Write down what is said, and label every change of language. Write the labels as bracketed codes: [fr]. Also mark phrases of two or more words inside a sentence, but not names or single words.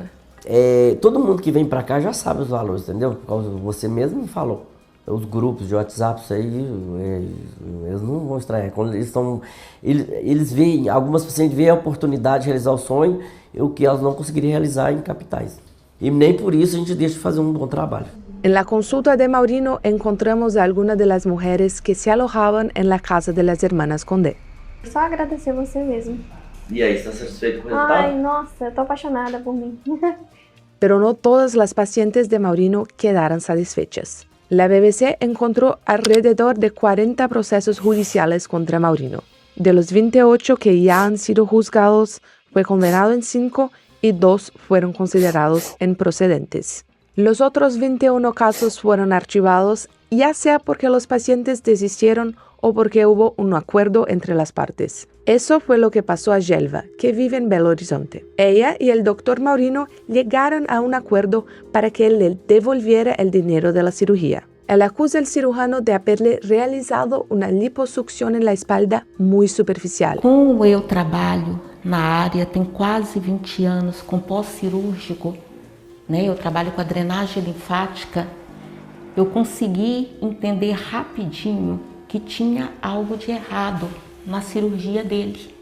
[pt] Todo mundo que vem pra cá já sabe os valores, entendeu? Você mesmo me falou. Os grupos de WhatsApp, isso aí, eles não vão estranhar. Quando eles veem, algumas pacientes veem a oportunidade de realizar o sonho, o que elas não conseguiriam realizar em capitais. E nem por isso a gente deixa de fazer um bom trabalho. [es] En la consulta de Maurino encontramos a algunas de las mujeres que se alojaban en la casa de las hermanas Condé. [pt] Só agradecer você mesmo. E aí, está satisfeito com o resultado? Ai, nossa, eu tô apaixonada por mim. [es] Pero no todas las pacientes de Maurino quedaron satisfechas. La BBC encontró alrededor de 40 procesos judiciales contra Maurino. De los 28 que ya han sido juzgados, fue condenado en 5 y 2 fueron considerados improcedentes. Los otros 21 casos fueron archivados, ya sea porque los pacientes desistieron o porque hubo un acuerdo entre las partes. Eso fue lo que pasó a Gelva, que vive en Belo Horizonte. Ella y el doctor Maurino llegaron a un acuerdo para que él le devolviera el dinero de la cirugía. Él acusa al cirujano de haberle realizado una liposucción en la espalda muy superficial. [pt] Como eu trabalho na área, tem quase 20 anos com pós-cirúrgico, né? Eu trabalho com a drenagem linfática, eu consegui entender rapidinho que tinha algo de errado na cirurgia dele.